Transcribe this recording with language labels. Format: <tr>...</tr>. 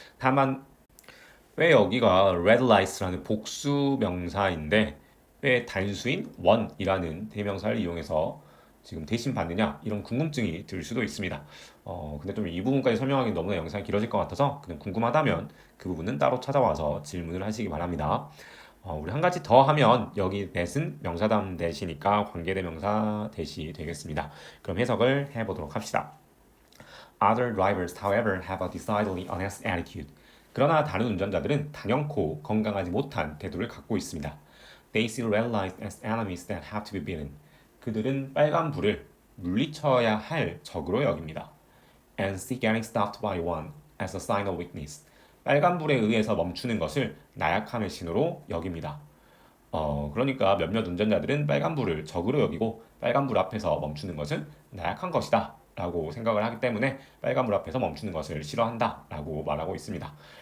<ko>다만 왜 여기가 red lights라는 복수 명사인데 왜 단수인 one이라는 대명사를 이용해서 지금 대신 받느냐 이런 궁금증이 들 수도 있습니다. 근데 좀 이 부분까지 설명하기 너무나 영상이 길어질 것 같아서 그냥 궁금하다면 그 부분은 따로 찾아와서 질문을 하시기 바랍니다. 우리 한 가지 더 하면 여기 that은 명사다운 that이니까 관계대명사 that이 되겠습니다. 그럼 해석을 해보도록 합시다.</ko> <en>Other drivers, however, have a decidedly honest attitude.</en> <ko>그러나 다른 운전자들은 단연코 건강하지 못한 태도를 갖고 있습니다.</ko> <en>They see red lights as enemies that have to be beaten.</en> <ko>그들은 빨간 불을 물리쳐야 할 적으로 여깁니다.</ko> <en>And see getting stopped by one as a sign of weakness.</en> <ko>빨간불에 의해서 멈추는 것을 나약함의 신호로 여깁니다. 그러니까 몇몇 운전자들은 빨간불을 적으로 여기고 빨간불 앞에서 멈추는 것은 나약한 것이다 라고 생각을 하기 때문에 빨간불 앞에서 멈추는 것을 싫어한다 라고 말하고 있습니다.</ko>